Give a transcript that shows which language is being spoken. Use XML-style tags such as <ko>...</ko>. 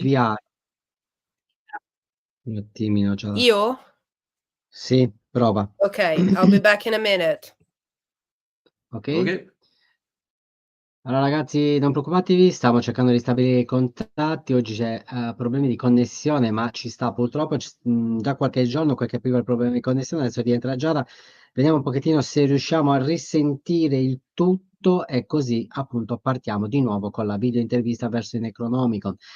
<it>riavviare un attimino già. Io? Sì, prova.</it> <en>Okay, I'll be back in a minute. Ok? Okay.</en> <it>Allora ragazzi, non preoccupatevi, stiamo cercando di stabilire i contatti. Oggi c'è problemi di connessione, ma ci sta purtroppo già qualche giorno che capivo il problema di connessione, adesso rientra Giada. Vediamo un pochettino se riusciamo a risentire il tutto e così appunto partiamo di nuovo con la video intervista verso i Necronomicon.</it>